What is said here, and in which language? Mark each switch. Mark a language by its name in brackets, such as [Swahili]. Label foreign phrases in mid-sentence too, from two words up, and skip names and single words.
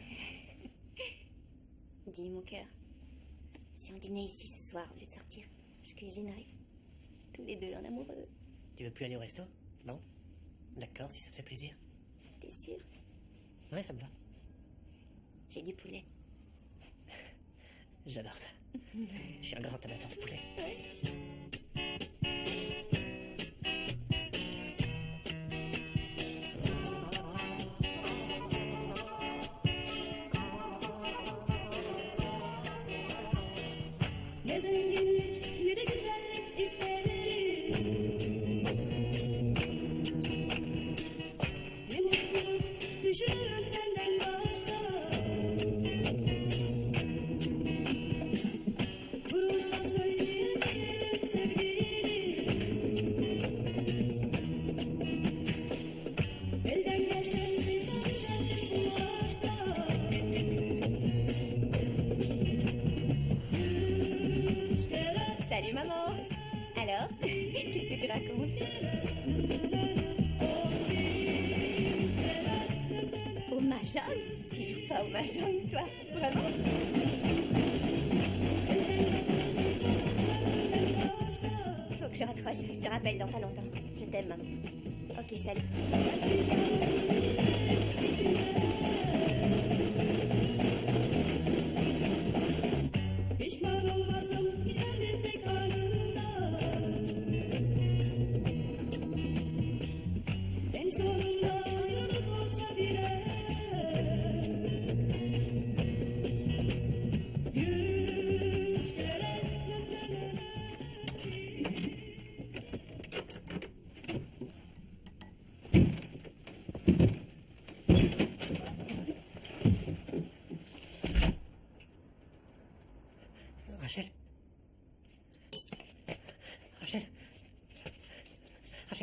[French] Dis, mon cœur, si on dînait ici ce soir au lieu de sortir, je cuisinerais. Tous les deux en amoureux. Tu veux plus aller au resto? Non? D'accord, si ça te fait plaisir. T'es sûr? Ouais, ça me va. J'ai du poulet. J'adore ça. Je suis un grand amateur de poulet. [Turkish] Ne zenginlik ne de güzellik isterim. Ne mutluluk düşünürüm senden başka. Gururla söyleyebilirim sevgilim. Elden geçen bir karışık bu aşka. [French] Salut maman. Alors, qu'est-ce que tu racontes? Au mahjong? Tu joues pas au mahjong, toi? Vraiment? Faut que je raccroche. Je te rappelle dans pas longtemps. Je t'aime, maman. Ok, salut. [Turkish] Pişman olmazdım giderdim tek anında. En sonunda ayrılık olsa bile. Yüz kere. Rachel. Rachel. Rachel.